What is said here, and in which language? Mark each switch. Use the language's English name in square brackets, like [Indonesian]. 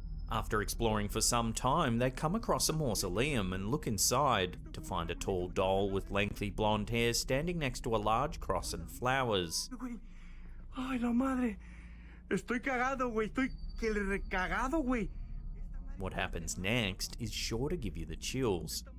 [English] After exploring for some time, they come across a mausoleum and look inside to find a tall doll with lengthy blonde hair standing next to a large cross and flowers. [Spanish] Ay, la madre. Estoy cagado, güey. Estoy que le recagado, güey. [English] What happens next is sure to give you the chills.